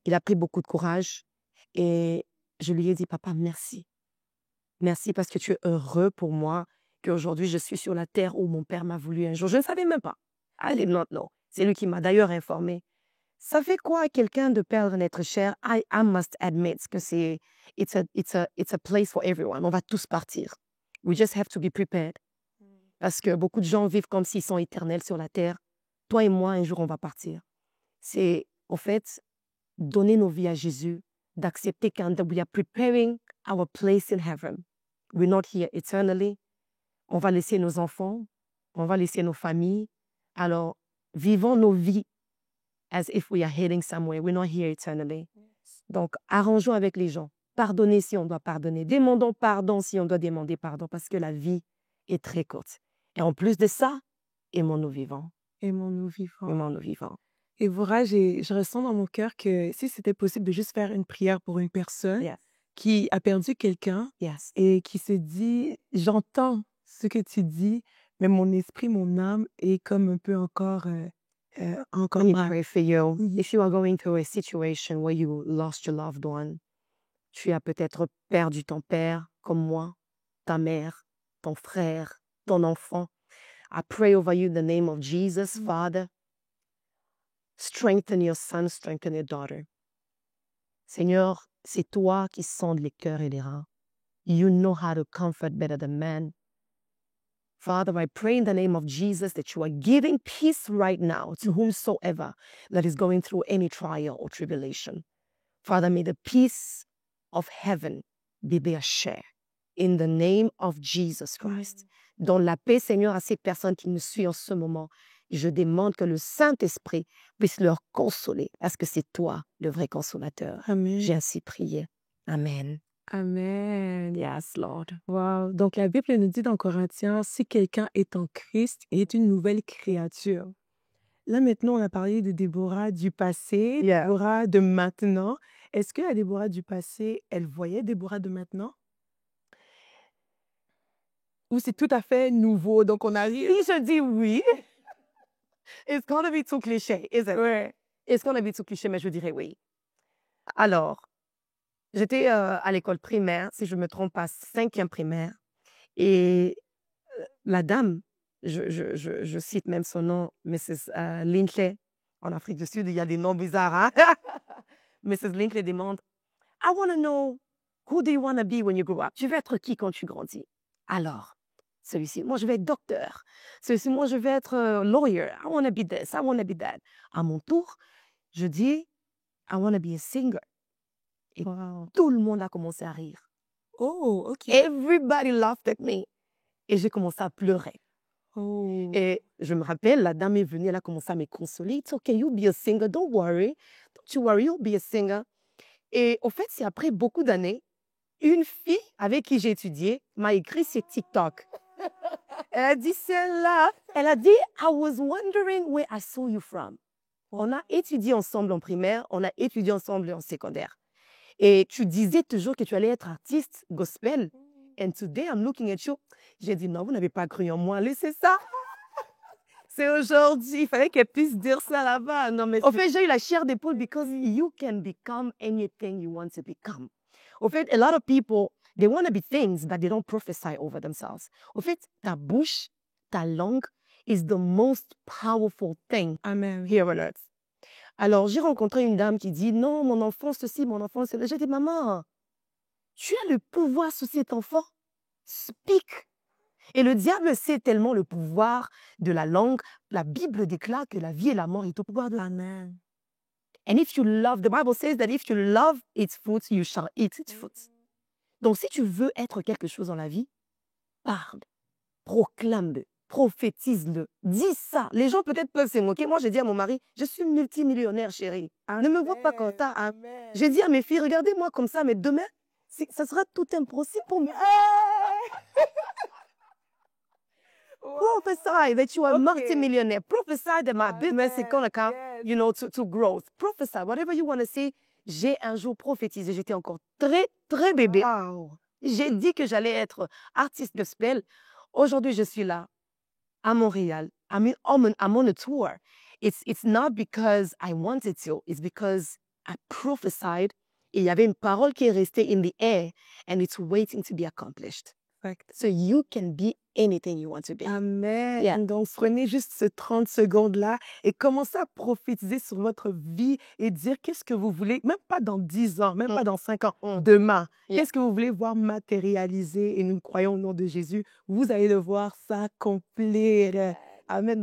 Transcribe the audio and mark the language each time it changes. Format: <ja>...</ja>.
<fr>Il a pris beaucoup de courage. Et je lui ai dit, papa, merci. Merci parce que tu es heureux pour moi, qu'aujourd'hui je suis sur la terre où mon père m'a voulu un jour. Je ne savais même pas.</fr> <en>I did not know.</en> <fr>C'est lui qui m'a d'ailleurs informé. Ça fait quoi à quelqu'un de perdre un être cher?</fr> <en>I must admit</en> <fr>que</fr> <en>it's a place for everyone.</en> <fr>On va tous partir.</fr> <en>We just have to be prepared.</en> <fr>Parce que beaucoup de gens vivent comme s'ils sont éternels sur la terre. Toi et moi, un jour, on va partir. C'est, en fait, donner nos vies à Jésus, d'accepter que</fr> <en>we are preparing our place in heaven. We're not here eternally.</en> <fr>On va laisser nos enfants, on va laisser nos familles. Alors, vivons nos vies</fr> <en>as if we are heading somewhere. We're not here eternally. Yes.</en> <fr>Donc, arrangeons avec les gens. Pardonnez si on doit pardonner. Demandons pardon si on doit demander pardon, parce que la vie est très courte. Et en plus de ça, aimons-nous vivants. Aimons-nous vivants. Aimons-nous vivants. Et Vora, je ressens dans mon cœur que si c'était possible de juste faire une prière pour une personne</fr> <en>Yes.</en> <fr>qui a perdu quelqu'un</fr> <en>Yes.</en> <fr>et qui se dit, j'entends ce que tu dis, mais mon esprit, mon âme est comme un peu encore</fr> <en>Let me</en> <fr>mal.</fr> <en>pray for you. If you are going through a situation where you lost your loved one,</en> <fr>tu as peut-être perdu ton père, comme moi, ta mère, ton frère, ton enfant.</fr> <en>I pray over you in the name of Jesus, Father. Strengthen your son, strengthen your daughter.</en> <fr>Seigneur, c'est toi qui sondes les cœurs et les reins.</fr> <en>You know how to comfort better than man. Father, I pray in the name of Jesus that you are giving peace right now to whomsoever that is going through any trial or tribulation. Father, may the peace of heaven be their share. In the name of Jesus Christ.</en> <fr>Donne la paix, Seigneur, à ces personnes qui nous suivent en ce moment. Je demande que le Saint-Esprit puisse leur consoler, parce que c'est toi le vrai consolateur. Amen. J'ai ainsi prié. Amen. Amen.</fr> <en>Yes, Lord. Wow.</en> <fr>Donc, la Bible nous dit dans Corinthiens, si quelqu'un est en Christ, il est une nouvelle créature. Là, maintenant, on a parlé de Déborah du passé, Yeah. Déborah de maintenant. Est-ce que la Déborah du passé, elle voyait Déborah de maintenant? Ou c'est tout à fait nouveau, donc on arrive... Si je dis oui,</fr> <en>it's gonna be too cliché, isn't it?</en> <fr>Ouais.</fr> <en>It's gonna be too cliché,</en> <fr>mais je dirais oui. Alors, j'étais à l'école primaire, si je ne me trompe pas, 5e primaire, et la dame, je cite même son nom, Mrs. Linkley, en Afrique du Sud, il y a des noms bizarres, hein? Mrs.</fr> <en>Linkley demande, I want to know, who do you want to be when you grow up?</en> <fr>Tu veux être qui quand tu grandis? Alors, celui-ci, moi je vais être docteur. Celui-ci, moi je vais être lawyer.</fr> <en>I want to be this, I want to be that.</en> <fr>À mon tour, je dis,</fr> <en>I want to be a singer.</en> <fr>Et tout le monde a commencé à rire.</fr> <en>Oh, OK. Everybody laughed at me.</en> <fr>Et j'ai commencé à pleurer. Oh. Et je me rappelle, la dame est venue, elle a commencé à me consoler.</fr> <en>It's okay, you'll be a singer, don't worry. Don't you worry, you'll be a singer.</en> <fr>Et au fait, c'est après beaucoup d'années, une fille avec qui j'ai étudié m'a écrit sur TikTok. Elle a dit celle-là. Elle a dit,</fr> <en>I was wondering where I saw you from.</en> <fr>On a étudié ensemble en primaire, on a étudié ensemble en secondaire. Et tu disais toujours que tu allais être artiste gospel. And today I'm looking at you. J'ai dit, non, vous n'avez pas cru en moi. Laissez ça. C'est aujourd'hui. Il fallait qu'elle puisse dire ça là-bas. Non, mais au fait, j'ai eu la chair d'épaule</fr> <en>because you can become anything you want to become.</en> <fr>Au fait,</fr> <en>a lot of people, they want to be things, but they don't prophesy over themselves.</en> <fr>Au fait, ta bouche, ta langue</fr> <en>is the most powerful thing Amen. here on earth.</en> <fr>Alors, j'ai rencontré une dame qui dit, non, mon enfant, ceci, mon enfant, cela. J'ai dit, maman, tu as le pouvoir sur cet enfant.</fr> <en>Speak.</en> <fr>Et le diable sait tellement le pouvoir de la langue. La Bible déclare que la vie et la mort est au pouvoir de la main.</fr> <en>And if you love, the Bible says that if you love its fruits, you shall eat its fruits.</en> <fr>Donc, si tu veux être quelque chose dans la vie, parle, proclame-le, prophétise-le, dis ça. Les gens peut-être peuvent se moquer. Moi, j'ai dit à mon mari, je suis multimillionnaire, chérie. Ne me vois pas comme ça. Hein. J'ai dit à mes filles, regardez-moi comme ça, mais demain, ça sera tout impossible pour moi.</fr> <en>Prophesy that you are multimillionaire. Prophesy that my business is going to come, you know, to growth. Prophesy, whatever you want to say.</en> <fr>J'ai un jour prophétisé. J'étais encore très, très bébé.</fr> <en>Wow.</en> <fr>J'ai dit que j'allais être artiste gospel. Aujourd'hui, je suis là, à Montréal.</fr> <en>I'm on a tour. It's not because I wanted to. It's because I prophesied.</en> <fr>Et il y avait une parole qui est restée</fr> <en>in the air. And it's waiting to be accomplished. So you can be anything you want to be. Amen. Yeah.</en> <fr>Donc, prenez juste ces 30 secondes-là et commencez à prophétiser sur votre vie et dire qu'est-ce que vous voulez, même pas dans 10 ans, même pas dans 5 ans, demain.</fr> <en>Yeah.</en> <fr>Qu'est-ce que vous voulez voir matérialiser et nous croyons au nom de Jésus. Vous allez le voir s'accomplir. Amen.</fr>